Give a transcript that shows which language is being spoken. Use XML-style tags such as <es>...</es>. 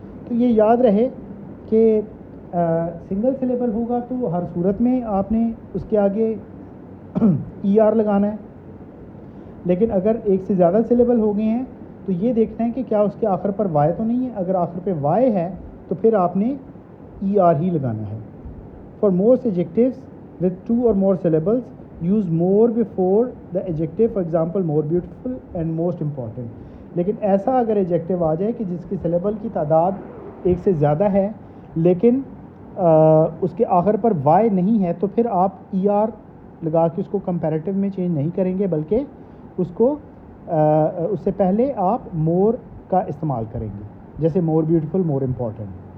<ur>تو یہ یاد رہے کہ سنگل سلیبل ہوگا تو ہر صورت میں آپ نے اس کے آگے ای آر لگانا ہے, لیکن اگر ایک سے زیادہ سلیبل ہو گئے ہیں تو یہ دیکھنا ہے کہ کیا اس کے آخر پر وائی تو نہیں ہے. اگر آخر پہ وائی ہے تو پھر آپ نے ای آر ہی لگانا ہے.</ur> <en>For most adjectives with 2 or more syllables, use more before the adjective, for example more beautiful and most important.</en> <ur>لیکن ایسا اگر ایڈجیکٹیو آ جائے کہ جس کی سلیبل کی تعداد ایک سے زیادہ ہے لیکن اس کے آخر پر وائی نہیں ہے تو پھر آپ ای آر لگا کے اس کو کمپیریٹیو میں چینج نہیں کریں گے بلکہ اس کو اس سے پہلے آپ مور کا استعمال کریں گے, جیسے مور بیوٹیفل, مور امپورٹنٹ.</ur>